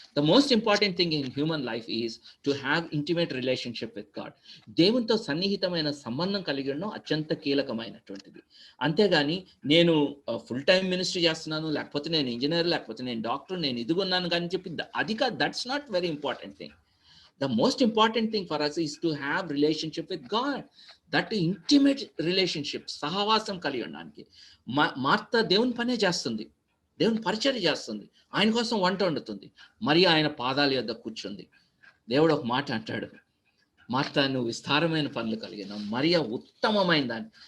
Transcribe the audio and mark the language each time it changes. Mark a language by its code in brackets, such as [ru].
[en] The most important thing in human life is to have intimate relationship with God. [te] దేవునితో సన్నిహితమైన సంబంధం కలిగడం అత్యంత కీలకమైనటువంటిది. అంతేగాని నేను ఫుల్ టైం మినిస్ట్రీ చేస్తున్నాను, లేకపోతే నేను ఇంజనీర్, లేకపోతే నేను డాక్టర్, నేను ఇదిగొన్నాను కానీ చెప్పి అది కాదు. [en] That's not very important thing. The most important thing for us is to have relationship with God. That intimate relationship, [te] సహవాసం కలిగి ఉండడానికి. మార్త దేవుని పనే చేస్తుంది, దేవుని పరిచర్య చేస్తుంది, ఆయన కోసం వంట వండుతుంది, మరి ఆయన పాదాల యొద్ద కూర్చుంది. దేవుడు ఒక మాట అంటాడు, మార్త నువ్వు విస్తారమైన పనులు కలిగిన మరియ ఉత్తమమైన దాన్ని.